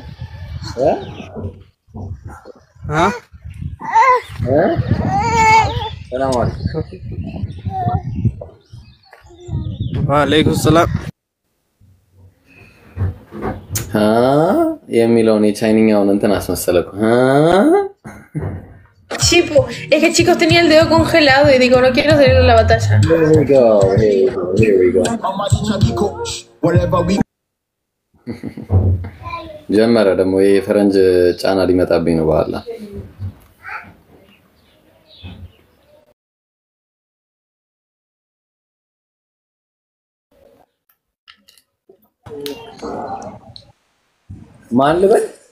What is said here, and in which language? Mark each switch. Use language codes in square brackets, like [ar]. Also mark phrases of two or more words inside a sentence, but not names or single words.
[ar] سلام عليكم። وعليكم سلام [am] የሚለውን የቻይንኛውን እንትን አስመሰለኩ። [es] Chipo, es que chicos tenía el dedo congelado y digo, no quiero salir de la batalla. [en] Here we go. [am] ጀመረ ደግሞ የፈረንጅ ጫና ሊመጣብኝ ነው በኋላ። ማን ልበል?